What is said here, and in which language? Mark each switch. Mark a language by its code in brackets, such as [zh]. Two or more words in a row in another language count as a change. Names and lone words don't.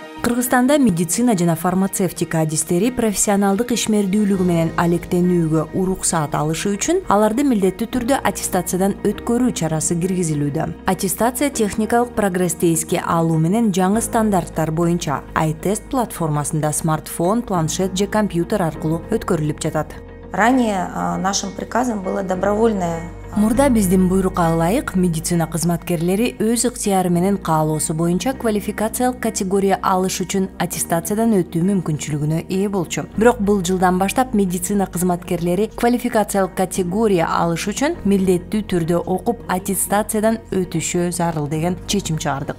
[ky] Кыргызстанда медицина жана фармацевтика адистери профессионалдык ишмердүүлүгү менен алектенүүгө уруксаат алышы үчүн аларды милдеттүү түрдө аттестациядан өткөрүү чарасы киргизилүүдө. Аттестация техникалык прогрессти эске алуу менен жаңы стандарттар боюнча iTest платформасында смартфон, планшет же компьютер аркылуу өткөрүлүп жатат. [ru] Ранее нашим приказом было добровольное. [ky] Мурда биздин буйрукка ылайык медицина кызматкерлери өз ыктыяры менен каалоосу боюнча квалификациялык категория алыш үчүн аттестациядан өтүү мүмкүнчүлүгүнө ээ болчу. Бирок бул жылдан баштап медицина кызматкерлери квалификациялык категория алыш үчүн милдеттүү түрдө окуп аттестациядан өтүшү зарыл деген чечим чыгардык.